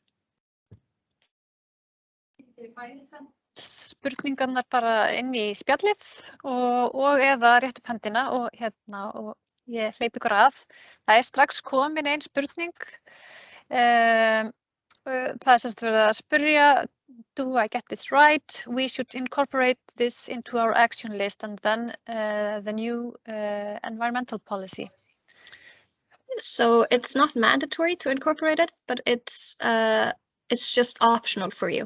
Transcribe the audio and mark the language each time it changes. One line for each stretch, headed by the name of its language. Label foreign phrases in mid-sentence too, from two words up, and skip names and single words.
Icelandic: Spurningarnar bara inn í spjallið og eða rétt upp hendina og ég hleyp ykkur að. Það strax komin ein spurning. Það semst verið að spyrja,
English: do I get this right? We should incorporate this into our action list and then the new environmental policy. So it's not mandatory to incorporate it, but it's just optional for you.